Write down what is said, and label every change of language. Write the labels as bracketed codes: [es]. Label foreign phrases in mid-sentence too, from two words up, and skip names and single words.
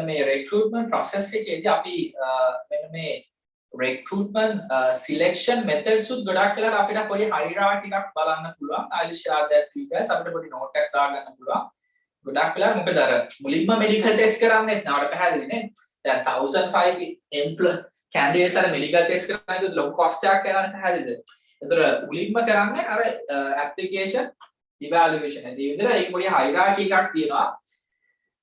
[si] මේ recruitment process එකේදී අපි මෙන්න මේ [en] recruitment selection methods [si] උත් ගොඩක් වෙලාවට අපිට පොඩි hierarchy එකක් බලන්න පුළුවන්. [en] I'll share that with you guys. [si] අපිට පොඩි note එකක් දාගන්න පුළුවන්. ගොඩක් වෙලාවට මොකද අර මුලින්ම [en] medical test [si] කරන්නේ නැත්නම් පැහැදිලි නේ. දැන් 1005 candidates අර [en] medical test [si] කරනකොට ලොකු cost එකක් යනවා පැහැදිලිද? ඒතර මුලින්ම කරන්නේ අර [en] application evaluation. [si] ඒ විදිහට ඒක පොඩි hierarchy එකක් තියෙනවා.